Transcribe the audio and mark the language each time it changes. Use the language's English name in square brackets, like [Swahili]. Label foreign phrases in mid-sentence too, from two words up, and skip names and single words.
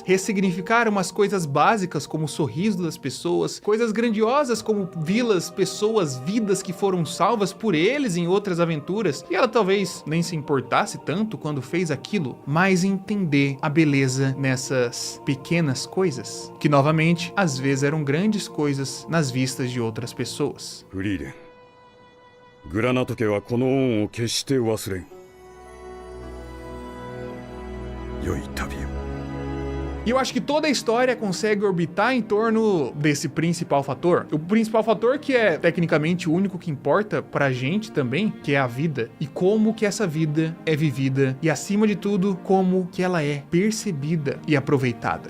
[Portuguese] Ressignificar umas coisas básicas como o sorriso das pessoas, coisas grandiosas como vilas, pessoas, vidas que foram salvas por eles em outras aventuras, e ela talvez nem se importasse tanto quando fez aquilo, mas entender a beleza nessas pequenas coisas, que novamente, às vezes eram grandes coisas nas vistas de outras pessoas. [Japanese] フリーレングラナト家はこの恩を決して忘れん良い旅を [Portuguese] E eu acho que toda a história consegue orbitar em torno desse principal fator. O principal fator que é tecnicamente o único que importa pra gente também, que é a vida. E como que essa vida é vivida. E acima de tudo, como que ela é percebida e aproveitada.